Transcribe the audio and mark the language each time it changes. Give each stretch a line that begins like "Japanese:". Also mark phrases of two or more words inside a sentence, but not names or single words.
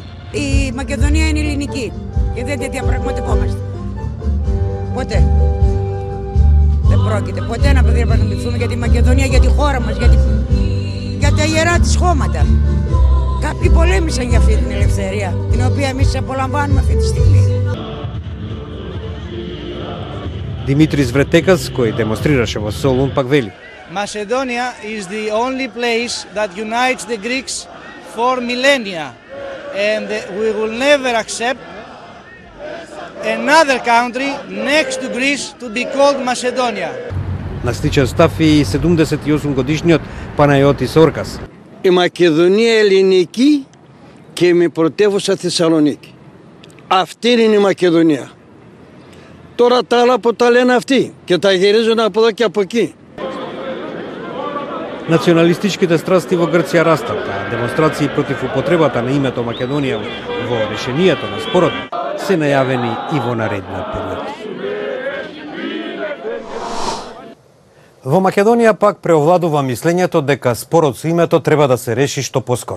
Greek: Η Μακεδονία είναι ελληνική και δεν τη διαπραγματευόμαστε. Ποτέ. Δεν πρόκειται ποτέ να διαπραγματευτούμε για τη Μακεδονία, για τη χώρα μας, για τα ιερά της χώματα. Κάποιοι πολέμησαν για αυτή την ελευθερία, την οποία εμείς απολαμβάνουμε αυτή τη στιγμή.
Macedonian: Димитрис Вретекас, кој демонстрираше во Солун, пак вели:
English: Macedonia is the only place that unites the Greeks for millennia, and we will never accept another country next to Greece to be called Macedonia.
Macedonian: На сличен став и 78 годишниот Παναγιώτης Όρκας.
Greek: Η Μακεδονία ελληνική και με πρωτεύουσα Θεσσαλονίκη. Αυτή είναι η Μακεδονία. Τώρα τα άλλα που τα λένε αυτοί και τα γυρίζουν από εδώ και από εκεί.
Macedonian: Националистичките страсти во Грција растат, а демонстрации против употребата на името Македонија во решението на спорот се најавени и во наредниот период. Во Македонија пак преовладува мислењето дека спорот со името треба да се реши што поскоро.